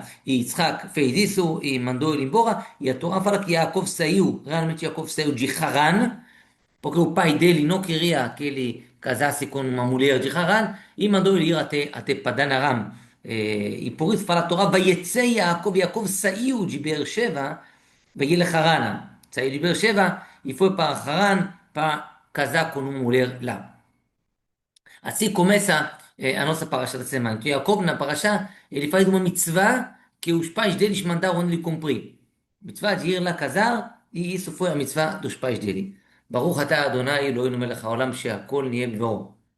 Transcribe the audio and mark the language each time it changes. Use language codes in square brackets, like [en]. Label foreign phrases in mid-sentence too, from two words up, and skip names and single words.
[pt] E Yitzhak fez isso e mandou ele embora. E a Torá fala que Yaakov saiu, realmente Yaakov saiu de Haran, porque o pai dele não queria que ele casasse com uma mulher de Haran, e mandou ele ir até Padan Aram. E por isso fala a Torá, [he] ויצא יעקב, [pt] Yaakov saiu de Beersheba, [he] וילך חרנה. [pt] saiu de Beersheba e foi para Haran para casar com uma mulher lá. Assim começa a nossa paraxá da semana. Então, Jacob, na paraxá, ele faz uma mitzvah que os pais deles mandaram ele cumprir. Mitzvah de ir lá casar, e isso foi a mitzvah dos pais dele. [he] ברוך אתה אדני אלהינו מלך העולם שהכל נהיה בדברו.